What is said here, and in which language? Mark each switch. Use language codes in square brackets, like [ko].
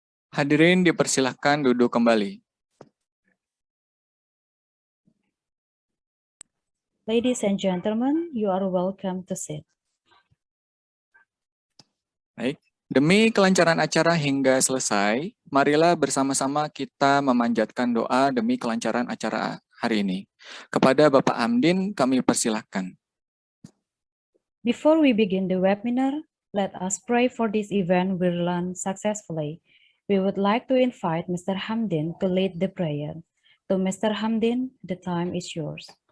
[id] Hadirin dipersilahkan duduk kembali. [en] Ladies and gentlemen, you are welcome to sit. [id] Baik, demi kelancaran acara hingga selesai, marilah bersama-sama kita memanjatkan doa demi kelancaran acara hari ini. Kepada Bapak Hamdin, kami persilahkan. [en] Before we begin the webinar, let us pray for this event will run successfully. We would like to invite Mr. Hamdin to lead the prayer. To Mr. Hamdin, the time is yours.